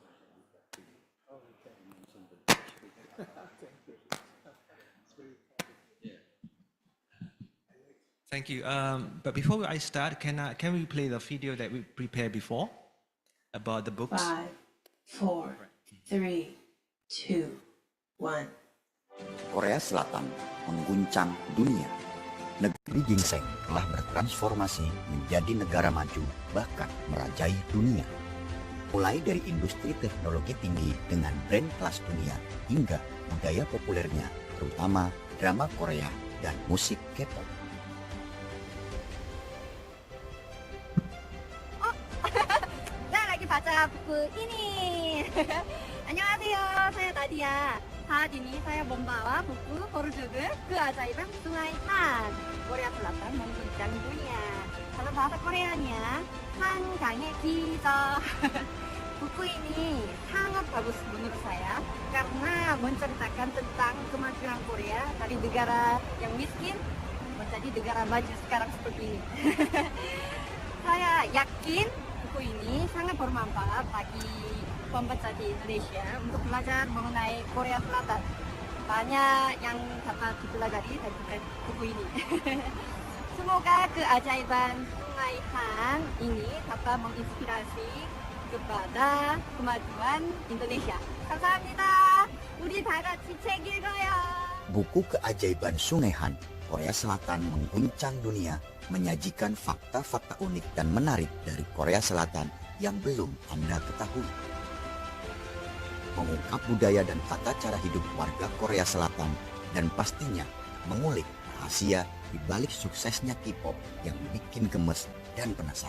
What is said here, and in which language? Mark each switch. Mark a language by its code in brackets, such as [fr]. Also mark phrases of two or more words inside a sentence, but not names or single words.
[en] Thank you. But before I start, can we play the video that we prepared before about the books? 5, 4, 3, 2, 1. [id] Korea Selatan mengguncang dunia. Negeri gingseng telah bertransformasi menjadi negara maju, bahkan merajai dunia. Mulai dari industri teknologi tinggi dengan brand kelas dunia hingga budaya populernya, terutama drama Korea dan musik K-pop. Saya lagi baca buku ini. 안녕하세요, saya Nadia. Saat ini saya membawa buku berjudul Keajaiban Sungai Korea Selatan Mengguncang Dunia. Kalau bahasa Koreanya, [ko] 한강의 기적. [id] Buku ini sangat bagus menurut saya karena menceritakan tentang kemajuan Korea dari negara yang miskin menjadi negara maju sekarang seperti ini. Saya yakin buku ini sangat bermanfaat bagi pembaca di Indonesia untuk belajar mengenai Korea Selatan. Banyak yang dapat dipelajari dari buku ini. Semoga keajaiban Sungai ini dapat menginspirasi kepada kemajuan Indonesia. [ko] 감사합니다. 우리 다 같이 책 읽어요. [id] Buku Keajaiban Sungai Korea Selatan Mengguncang Dunia menyajikan fakta-fakta unik dan menarik dari Korea Selatan yang belum Anda ketahui. Mengungkap budaya dan tata cara hidup warga Korea Selatan dan pastinya mengulik rahasia di balik suksesnya K-pop yang bikin gemes dan penasaran.